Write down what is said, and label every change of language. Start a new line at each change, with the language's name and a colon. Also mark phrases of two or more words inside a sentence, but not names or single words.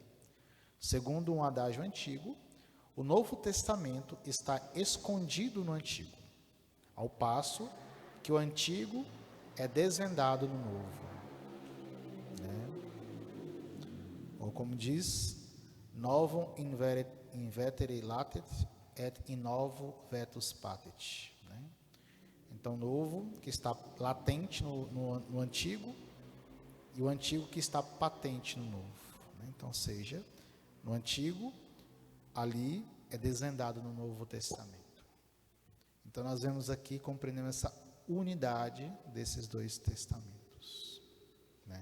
Portuguese: Segundo um adágio antigo, o Novo Testamento está escondido no Antigo, ao passo que o Antigo é desvendado no Novo, né? Ou como diz,
Latin: novum in vetere latet et in novo vetus patet,
Portuguese: né? Então, novo que está latente no Antigo e o Antigo que está patente no Novo, né? Então, seja, no Antigo, ali é desvendado no Novo Testamento. Então, nós vemos aqui, compreendendo essa unidade desses dois testamentos, né?